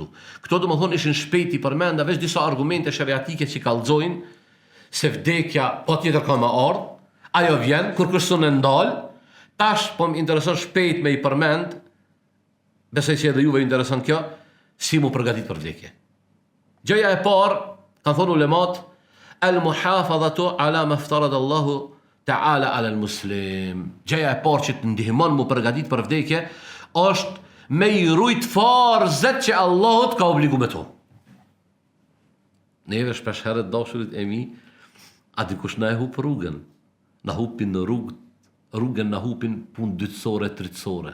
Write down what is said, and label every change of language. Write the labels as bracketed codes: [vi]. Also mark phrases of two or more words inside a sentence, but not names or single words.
[sq] Këto do më thonë ishin shpejti përmenda veç disa argumente shariatike që kallëzojnë se vdekja po tjetër ka më ardhë, ajo vjen, kur kërësën e ndalë, tash po më intereson shpejt me i përmend, besoj që edhe juve intereson kjo, si mu përgatit për vdekje. Gjëja e parë, kanë thonë ulemat, [ar] المحافظة على ما افترض الله تعالى على المسلم. [sq] Gjëja e parë që të ndihmon mu përgatit për vdekje, është me i rujt farzet që Allahut ka obligu me to. Neve shpesh herët dashurit e mi, a dikush na e hup rrugën. Na hupin në rrugën na hupin pun dytësore, tritësore.